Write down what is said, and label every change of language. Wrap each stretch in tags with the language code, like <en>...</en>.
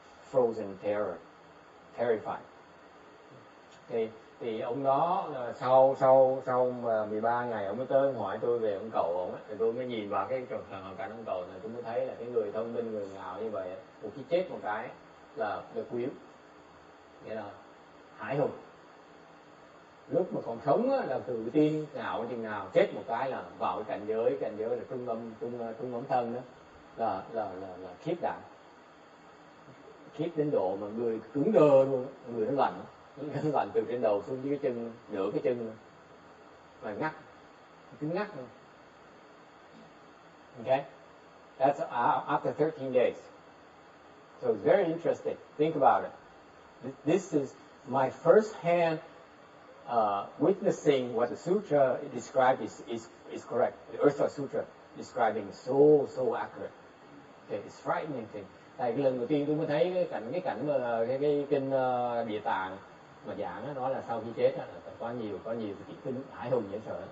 <en>Frozen in terror, terrified.</en> <vi>Thì ông đó sau 13 ngày ông mới tới hỏi tôi về ông cậu ông ấy, thì tôi mới nhìn vào cái hoàn cảnh ông cậu này, tôi mới thấy là cái người thông minh, người ngạo như vậy, một khi chết một cái là quý, nghĩa là hãi hùng. Lúc mà còn sống á, là tự tin ngạo chừng nào, chết một cái là vào cái cảnh giới là trung âm thân đó, là khiếp đảm, khiếp đến độ mà người cứng đơ luôn, người nó lạnh từ trên đầu xuống dưới cái chân, nửa cái chân mà ngắt, cứng ngắt luôn.</vi> <en>Okay, that's after 13 days. So it's very interesting. Think about it. This is my first hand witnessing what the sutra described is correct. The Earth Store Sutra describing so accurate. Okay, it's frightening thing.</en> <vi>Tại cái lần đầu tiên tôi mới thấy cái cảnh mà cái kinh Địa Tạng mà giảng đó, nói là sau khi chết là có nhiều cái kinh hãi hùng dễ sợ.</vi>